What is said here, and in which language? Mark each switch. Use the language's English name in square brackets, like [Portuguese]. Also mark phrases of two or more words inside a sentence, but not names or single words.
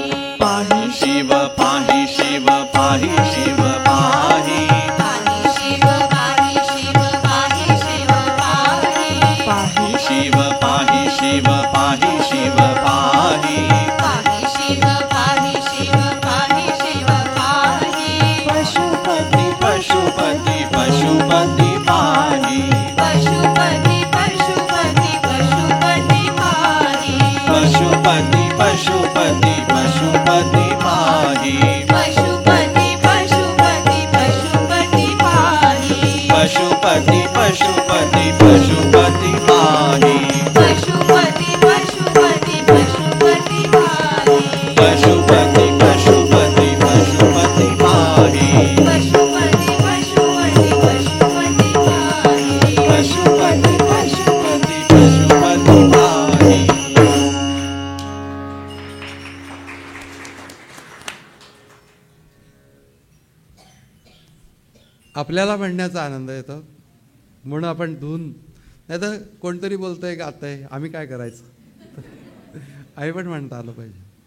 [Sanskrit] पाहि शिव पाहि शिव पाहि शिव पाहि पाहि शिव पाहि शिव पाहि शिव पाहि पाहि शिव पाहि शिव पाहि शिव पाहि पाहि शिव पाहि शिव पाहि शिव पाहि पशुपति पशुपति पशुपति पाहि पशुपति पशुपति पशुपति पाहि पशुपति पशुपति पशुपति पाहि पशुपति पशुपति पशुपति पाहि पशुपति पशुपति पशुपति पाहि पशुपति पशुपति पशुपति पाहि पशुपति पशुपति पशुपति पाहि पशुपति पशुपति पशुपति पाहि पशुपति पशुपति पशुपति पाहि [Marathi] आपल्याला म्हणण्याचा आनंद येतो म्हणून आपण धून नाही तर कोणतरी बोलतंय गातंय आम्ही काय करायचं आई पण म्हणता आलं पाहिजे.